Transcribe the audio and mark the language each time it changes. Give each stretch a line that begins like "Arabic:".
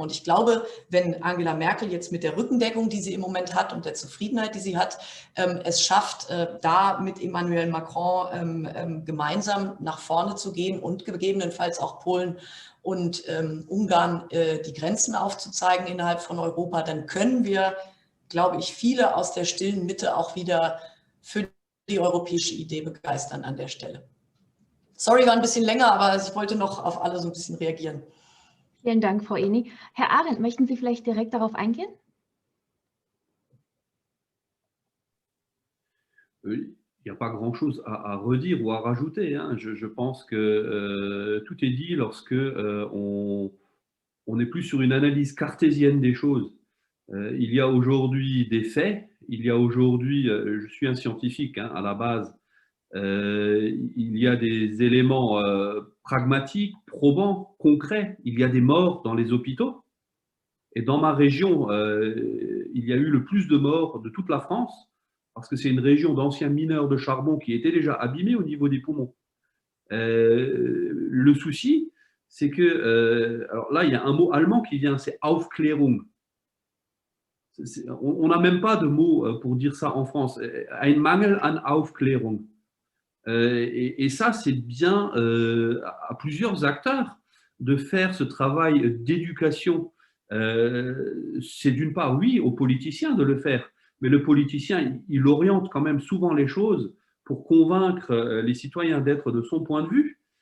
German: Und ich glaube, wenn Angela Merkel jetzt mit der Rückendeckung, die sie im Moment hat und der Zufriedenheit, die sie hat, es schafft, da mit Emmanuel Macron gemeinsam nach vorne zu gehen und gegebenenfalls auch Polen und Ungarn die Grenzen aufzuzeigen innerhalb von Europa, dann können wir, glaube ich, viele aus der stillen Mitte auch wieder für die europäische Idee begeistern an der Stelle. Sorry, war ein bisschen länger, aber ich wollte noch auf alle so ein bisschen reagieren. Vielen Dank, Frau Eni. Herr Arendt, möchten Sie vielleicht direkt darauf eingehen?
French: Il n'y a pas grand-chose à redire ou à rajouter. Hein. Je pense que tout est dit lorsque on n'est plus sur une analyse cartésienne des choses. Il y a aujourd'hui des faits, il y a aujourd'hui, je suis un scientifique hein, à la base, il y a des éléments pragmatiques, probants, concrets. Il y a des morts dans les hôpitaux. Et dans ma région, il y a eu le plus de morts de toute la France, parce que c'est une région d'anciens mineurs de charbon qui étaient déjà abîmés au niveau des poumons. Le souci, c'est que, alors là, il y a un mot allemand qui vient, c'est Aufklärung. On n'a même pas de mot pour dire ça en France.
German: Ein Mangel an Aufklärung.
French: Et ça, c'est bien à plusieurs acteurs de faire ce travail d'éducation. C'est d'une part, oui, aux politiciens de le faire, mais le politicien, il oriente quand même souvent les choses pour convaincre les citoyens d'être de son point de vue.